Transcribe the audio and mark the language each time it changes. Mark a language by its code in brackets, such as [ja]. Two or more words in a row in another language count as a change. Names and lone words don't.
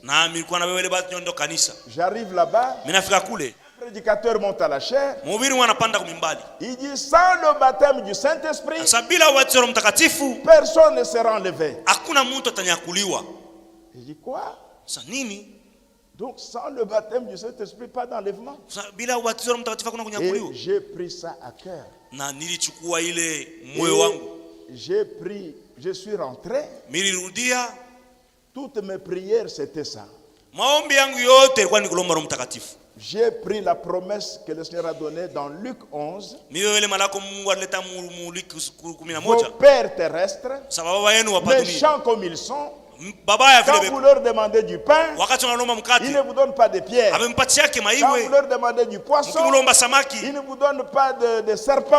[sw] Na nilikuwa na wewe bado ndo kanisa. [fr] J'arrive là-bas. [sw] Mimi nafika kule. [fr] Le prédicateur monte à la chaire. [sw] Mhubiri wanapanda kumimbali. [fr] Il dit sans le baptême du Saint-Esprit, [sw] sabila ubatizo wa Mtakatifu, [fr] personne ne sera enlevé. [sw] Hakuna mtu atanyakuliwa. [fr] Il dit quoi? [sw] Sa nini? [fr] Donc sans le baptême du Saint-Esprit, pas d'enlèvement. [sw] Bila ubatizo wa Mtakatifu hakuna kunyakuliwa. [fr] Et j'ai pris ça à cœur. [sw] Na nilichukua ile moyo wangu. [fr] Je suis rentré. [sw] Nilirudia. [fr] Toutes mes prières c'était ça. [sw] Maombi yangu yote ilikuwa ni kulomba Roho Mtakatifu. [fr] J'ai pris la promesse que le Seigneur a donnée dans Luc 11. Vos pères terrestres, méchants comme ils sont, quand vous leur demandez du pain, ils ne vous donnent pas de pierres. Quand vous leur demandez du poisson, ils ne vous donnent pas de serpents.